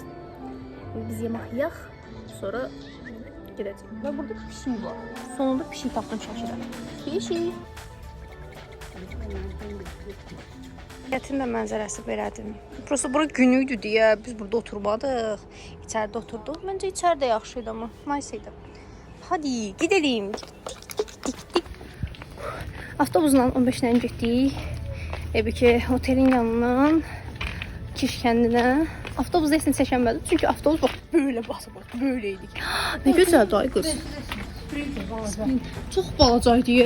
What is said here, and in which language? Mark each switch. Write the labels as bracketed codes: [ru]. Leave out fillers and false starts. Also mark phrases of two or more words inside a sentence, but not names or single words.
[az] Biz yemək yeyək. Sonra gedəcəyik. Və burada pişik var. Sonunda pişik tapdım Şəkidə. Pişik. Gətirin də mənzərəsi belədir. Burası bura günüydü deyə biz burada oturmadıq. İçəridə oturduq. Məncə içəridə yaxşı idi amma. [tr] Nice idi. Hadi gidelim. Gittik. [az] Avtobusla 15-dən getdik. Ki otelin yanından Kiş kəndinə. Avtobus heç nə çəkənmədim. Çünki avtobus bax böyle basıb, böyleydik. Nə gözəldir ay qız. Çox balacaydı.